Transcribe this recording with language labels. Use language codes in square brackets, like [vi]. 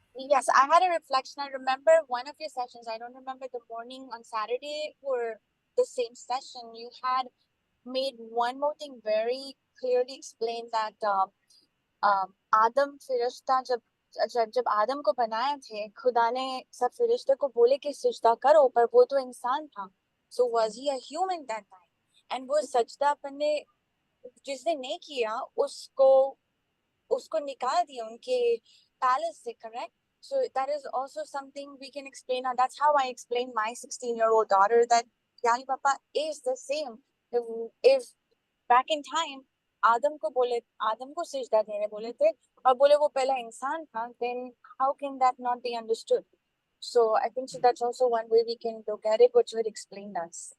[en] Yes, I had a reflection. I remember one of your sessions. I don't remember the morning on Saturday or the same session. You had [hi] made one more thing very clearly explain that आदम फिरिश्ता जब आदम को बनाए थे, खुदा ने सब फिरिश्ते को बोले कि सजदा करो, पर वो तो इंसान था. [en] So was he a human that time? [hi] And वो सजदा अपने जिसने नहीं किया उसको निकाल दिया उनके पैलेस से, correct? [en] So that is also something we can explain, and that's how I explain my 16-year-old daughter that Yani Papa is the same. [hi] If back in time आदम को सिजदा देने बोले थे और बोले वो पहला इंसान था, then how can that not be understood? [en] So I think so that's also one way we can look at it, which would explain us.